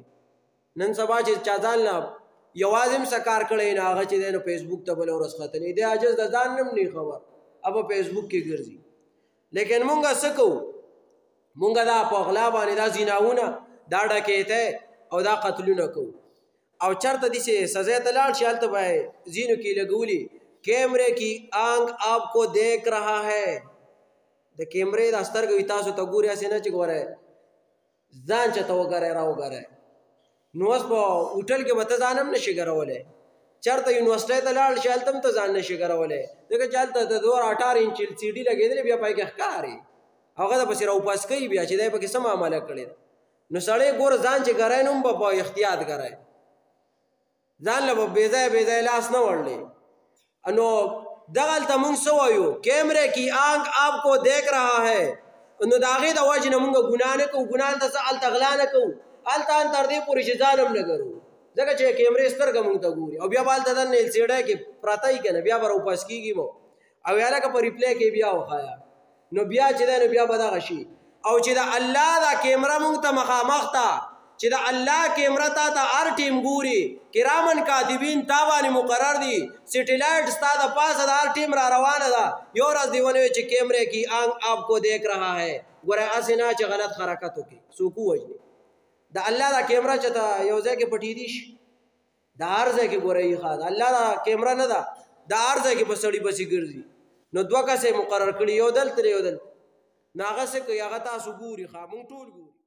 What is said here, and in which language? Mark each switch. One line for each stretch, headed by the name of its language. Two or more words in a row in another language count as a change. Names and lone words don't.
Pashto: نن سبا چې چا ځان نه یوازې هم څه کار کړی نه، هغه چې دی نو فیسبوک ته بله ورځ ختلی دی، عاجز د ځان نه هم نه خبر، اب په فیسبوک کې ګرځي. لیکن مونږه څه کوو؟ مونږه دا په غلا باندې دا زیناونه، دا ډکیتی او دا قتلونه کوو. او چرته داسې سزا ته لاړ شي هلته به ځینو کې لګولي
Urdu: کیمرے کی آنکھ آپ کو دیکھ رہا ہے.
Pashto: د کیمرې دا سترګې وي تاسو ته ګوري، هسې نه چې ګوری ځان چېته وګورئ را وګورئ. نو اوس په هوټل کې به ته ځان هم نشي ګرولی، چېرته یونیورسټۍ ته لاړ شي هلته هم ته ځان نشي ګرولی، ځکه چې هلته د 18 انچ سی ډي لګېدلې بیا پای کې ښکاري، هغه د پسې راوپاس کوي بیا چې دی پکې څه معامله کړې ده. نو سړی ګوره ځان چې ګری نو هم به په احتیاط ګری، ځان له به بې ځایه بې ځایه لاس نه وړلی. نو دغلته مونږ څه وایو؟
Urdu: کیمرے کی آنکھ آپ کو دیکھ رہا ہے.
Pashto: نو د هغې د وجې نه مونږ ګناه نه کوو، ګناه هلته څه هلته غلا نه کوو، هلته هم تر دې پورې چې ځان هم نه ګرو، ځکه چې کیمرې سترګه مونږ ته ګوري. او بیا به هلته دننه ایلسیډی کې پرته وي که نه، بیا به راوپاس کېږي مو او یا لکه په ریپلی کې بیا وښایه. نو بیا چې دی نو بیا به دغه شي. او چې د الله دا کیمره مونږ ته مخامخ ته، چې د الله کیمره تا ته هر ټیم ګوري،
Arabic: کرامن کاتبین
Pashto: تا باندې مقرر دي، سیټلایټ ستا د پاسه د هر ټیم را روانه ده. یو ورځ دې ونیوي چې
Urdu: کیمرې کی آنکھ آپ کو دیکھ رہا ہے،
Pashto: ګوره هسې نه چې غلط حرکت وکړي څوک ووژني. د الله دا کیمره چې ته یو ځای کې پټېدي شي، د هر ځای کې ګوره یې ښه د الله دا کیمره نه ده، د هر ځای کې به سړي پسې ګرځي. نو دوه کسې مقرر کړي، یو دلته یو دلته، نو هغه څه کوي هغه تاسو ګوري، ښه مونږ ټول ګورو.